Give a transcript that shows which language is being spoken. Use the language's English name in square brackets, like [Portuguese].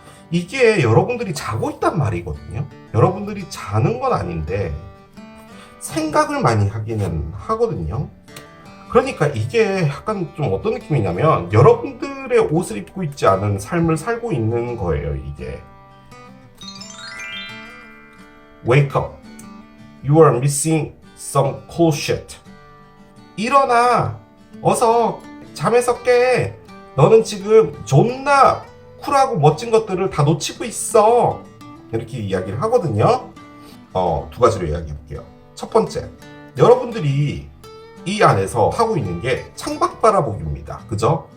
[Korean] 이게 여러분들이 자고 있단 말이거든요. 여러분들이 자는 건 아닌데 생각을 많이 하기는 하거든요. 그러니까 이게 약간 좀 어떤 느낌이냐면 여러분들의 옷을 입고 있지 않은 삶을 살고 있는 거예요, 이게. [English] Wake up. You are missing some cool shit. [Korean] 일어나. 어서 잠에서 깨. 너는 지금 존나 쿨하고 멋진 것들을 다 놓치고 있어. 이렇게 이야기를 하거든요. 두 가지로 이야기해 볼게요. 첫 번째, 여러분들이 이 안에서 하고 있는 게 창밖 바라보기입니다. 그죠?